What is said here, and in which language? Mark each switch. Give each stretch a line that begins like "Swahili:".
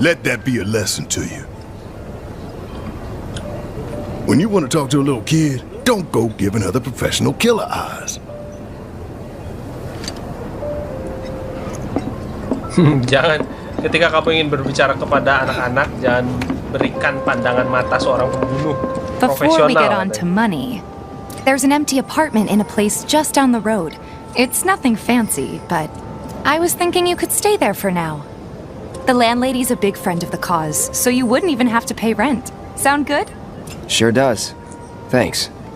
English: Let that be a lesson to you. When you want to talk to a little kid, don't go giving other professional killer eyes.
Indonesian: Jangan, ketika kamu ingin berbicara kepada anak-anak, jangan berikan pandangan mata seorang pembunuh
English: Before we get
Indonesian: profesional.
English: on to money, there's an empty apartment in a place just down the road. It's nothing fancy, but I was thinking you could stay there for now. The landlady's a big friend of the cause, so you wouldn't even have to pay rent. Sound good? Sure does. Thanks.